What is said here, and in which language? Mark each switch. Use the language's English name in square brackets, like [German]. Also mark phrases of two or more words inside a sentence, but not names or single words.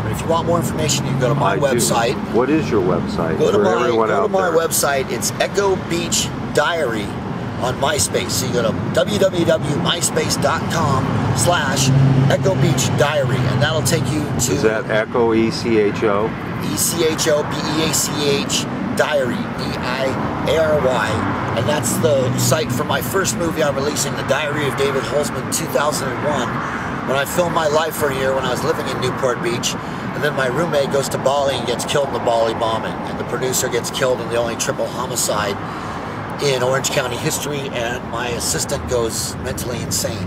[English] And if you want more information, you can go to my website. What is your website? Go to my website. It's Echo Beach Diary on MySpace. So you go to www.myspace.com/Echo Beach Diary, and that'll take you to... Is that Echo, E-C-H-O? E-C-H-O, B-E-A-C-H, Diary, D-I-A-R-Y. And that's the site for my first movie I'm releasing, The Diary of David Holzman, 2001. When I filmed my life for a year when I was living in Newport Beach, and then my roommate goes to Bali and gets killed in the Bali bombing, and the producer gets killed in the only triple homicide in Orange County history, and my assistant goes mentally insane.